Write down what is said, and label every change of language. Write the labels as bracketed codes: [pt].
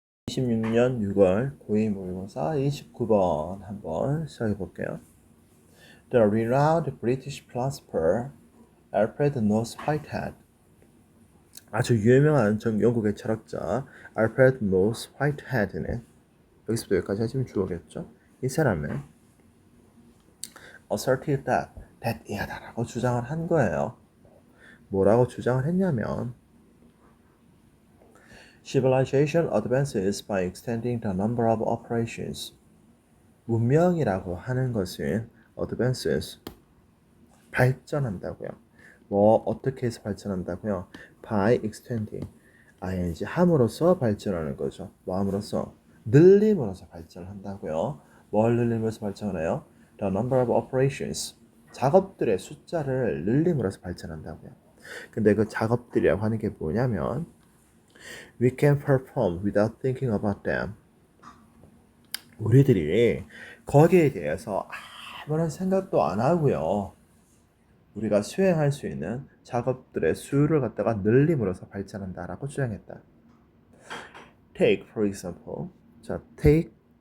[ko] 26년 6월 고2 모의고사 29번 한번 시작해 볼게요. [en] The renowned British philosopher Alfred North Whitehead, [ko] 아주 유명한 영국의 철학자 Alfred North Whitehead는 여기서부터 여기까지 하시면 주어겠죠. 이 사람은 [en] asserted that [ko] 이하다라고 주장을 한 거예요. 뭐라고 주장을 했냐면 [en] Civilization advances by extending the number of operations. [ko] 문명이라고 하는 것은 advances, 발전한다고요. 뭐 어떻게 해서 발전한다고요? [en] by extending, [ko] ing 함으로써 발전하는 거죠. 뭐 함으로써? 늘림으로써 발전한다고요. 뭘 늘림으로써 발전해요? [en] The number of operations, [ko] 작업들의 숫자를 늘림으로써 발전한다고요. 근데 그 작업들이라고 하는 게 뭐냐면 [en] we can perform without thinking about them. [ko] 우리들이 거기에 대해서 아무런 생각도 안 하고요. 우리가 수행할 수 있는 작업들의 수를 갖다가 늘림으로써 발전한다라고 주장했다. [en] Take for example. [ko] 자, [en] take.